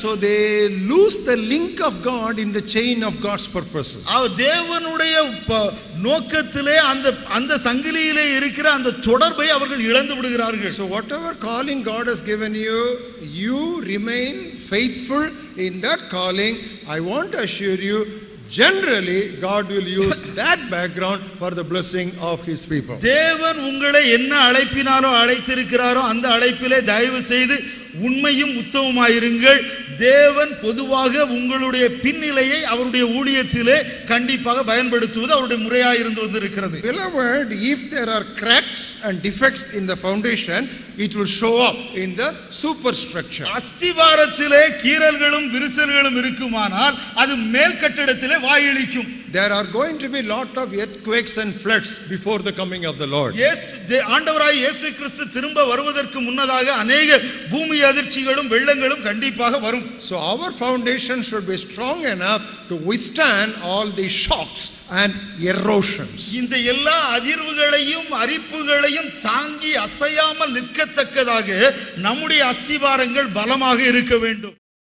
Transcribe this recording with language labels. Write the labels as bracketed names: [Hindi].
[English] So they lose the link of God in the chain of God's purposes. [Tamil] தேவனுடைய நோக்கத்திலே அந்த சங்கிலியிலே இருக்கிற அந்த தொடர்பை அவர்கள் இழந்து விடுகிறார்கள். [English] So whatever calling God has given you, you remain faithful in that calling. I want to assure you, generally God will use that background for the blessing of his people. [Tamil] தேவன் உங்களை என்ன அழைப்பினாரோ அழைத்திருக்கிறாரோ அந்த அழைப்பிலே தயவு செய்து உண்மையும் உத்தமமாயிருங்கள். தேவன் பொதுவாக உங்களுடைய பின்னிலையை அவருடைய ஊழியத்திலே கண்டிப்பாக பயன்படுத்துவது அவருடைய முறையாக இருந்து வந்திருக்கிறது. [English] Beloved, if there are cracks and defects in the foundation, it will show up in the superstructure. [Tamil] அஸ்திவாரத்திலே கீறல்களும் விரிசல்களும் இருக்குமானால் அது மேல் கட்டடத்திலே வாயிலிக்கும். [English] There are going to be lot of earthquakes and floods before the coming of the Lord. [Tamil] ஆண்டவராய் இயேசு கிறிஸ்து திரும்ப வருவதற்கு முன்னதாக अनेक பூமி அதிர்ச்சிகளும் வெள்ளங்களும் கண்டிப்பாக வரும். [English] So our foundation should be strong enough to withstand all the shocks and erosions. [Tamil] இந்த எல்லா அதிர்வுகளையும் அரிப்புகளையும் தாங்கி அசையாமல் நிற்கத்தக்கதாக நம்முடைய அஸ்திவாரங்கள் பலமாக இருக்க வேண்டும்.